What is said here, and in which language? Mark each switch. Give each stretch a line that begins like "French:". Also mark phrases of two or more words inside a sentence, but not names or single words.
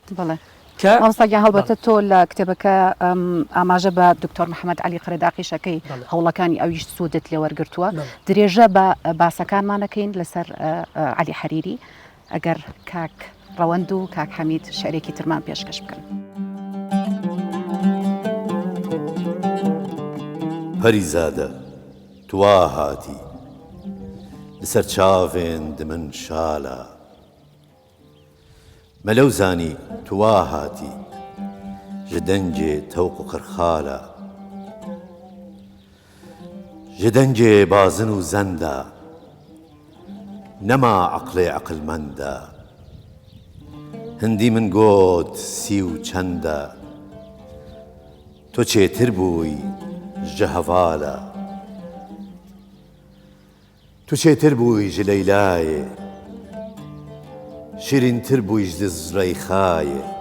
Central Kurdish: مامۆستاگیان هەڵبەتە تۆ لە کتێبەکە ئاماژە بە دکتۆر محەممەد عەلی قەرەداقیشەکەی هەوڵەکانی ئەویش سوودت لێ وەرگرتووە درێژە بە باسەکانمانەکەین لەسەر عەلی حەریری ئەگەر کاک ڕەوەند و کاک حەمید شعرێکی ترمان پێشکەش بکەن.
Kurdish: پەریزادە توا هاتی لەسەر چاوێن دمن شالە مەلەو زانی توا هاتی ji dengê tewq û qirxala ji dengê bazin û zenda nema eqlê eqilmenda hindî min got sî û çenda to çêtir bûyî ji hevala tu çêtir bûyî ji Leylayê şîrîntir bûyî ji Züleyxayê